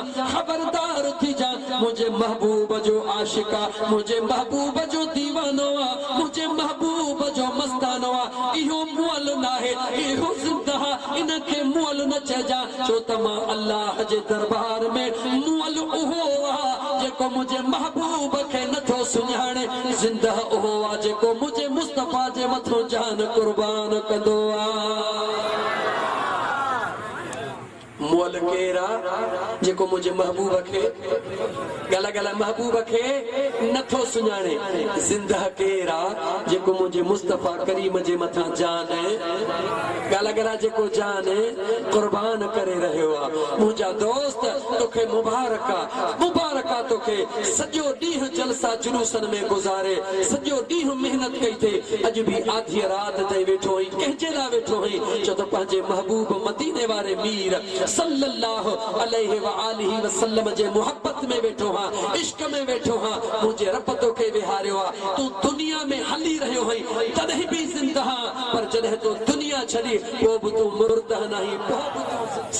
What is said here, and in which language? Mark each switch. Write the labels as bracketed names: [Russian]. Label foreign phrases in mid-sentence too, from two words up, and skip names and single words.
[Sindhi] मुंहिंजे महबूब जो आशिक आहे मुंहिंजे महबूब जो दीवानो आहे मुंहिंजे महबूब जो मस्तानो आहे इहो मोल न आहे इहो ज़िंदा इनखे मोल न चइजा छो त मां अल्लाह जे दरबार में मोल उहो आहे जेको मुंहिंजे महबूब खे नथो सुञाणे ज़िंदा उहो आहे जेको मुंहिंजे मुस्तफ़ा जे मथां जान क़ुर्बान कंदो आहे मोल केरु आहे जेको मुंहिंजे महबूब खे गला गला महबूब खे नथो सुञाणे ज़िंदा केरु आहे जेको मुंहिंजे मुस्तफ़ा करीम जे मथां जान गला गला जेको जान क़ुर्बान करे रहियो आहे मुंहिंजा दोस्त तोखे मुबारक आहे तोखे सॼो ॾींहुं जलसा जुलूसन में गुज़ारे सॼो ॾींहुं महिनत कई थे अॼु बि आधी राति ताईं वेठो आहीं कंहिंजे लाइ वेठो आहीं छो त पंहिंजे महबूब मदीने वारे मीर [Arabic] صلى الله عليه وآله وسلم [Sindhi] जे मोहब्बत में वेठो हां इश्क में वेठो हां मुंहिंजे रब तोखे विहारियो आहे तूं दुनिया में हली रहियो आहीं तॾहिं बि ज़िंदा पर जॾहिं तूं दुनिया छॾी पोइ बि तूं मुर्द न आहीं